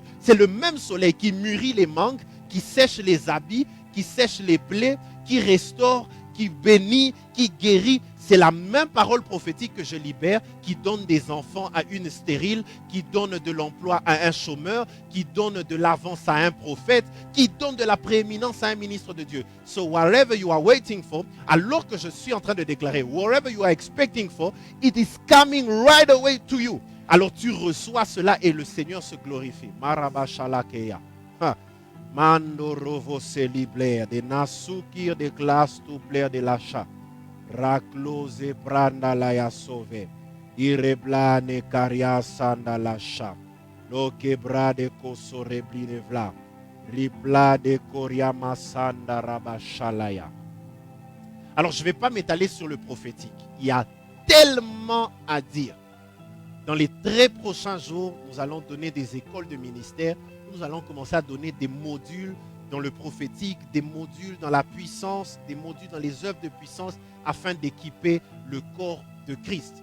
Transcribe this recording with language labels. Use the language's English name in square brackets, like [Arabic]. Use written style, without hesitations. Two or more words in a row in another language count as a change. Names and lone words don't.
[French] C'est le même soleil qui mûrit les mangues, qui sèche les habits, qui sèche les plaies, qui restaure, qui bénit, qui guérit. C'est la même parole prophétique que je libère, qui donne des enfants à une stérile, qui donne de l'emploi à un chômeur, qui donne de l'avance à un prophète, qui donne de la prééminence à un ministre de Dieu. [English] So whatever you are waiting for, [French] alors que je suis en train de déclarer, [English] whatever you are expecting for, it is coming right away to you. [French] Alors tu reçois cela et le Seigneur se glorifie. Marabashalakeya. Mando rovo celiblère, de nasukir de glace tout plaire de l'achat. Raklose pranda la ya sauve. Ireblane karia sanda la cha. Lo quebra de koso rebline vla. Ripla de koriama sanda rabashalaya. Alors je ne vais pas m'étaler sur le prophétique. Il y a tellement à dire. Dans les très prochains jours, nous allons donner des écoles de ministère. Nous allons commencer à donner des modules dans le prophétique, des modules dans la puissance, des modules dans les œuvres de puissance afin d'équiper le corps de Christ.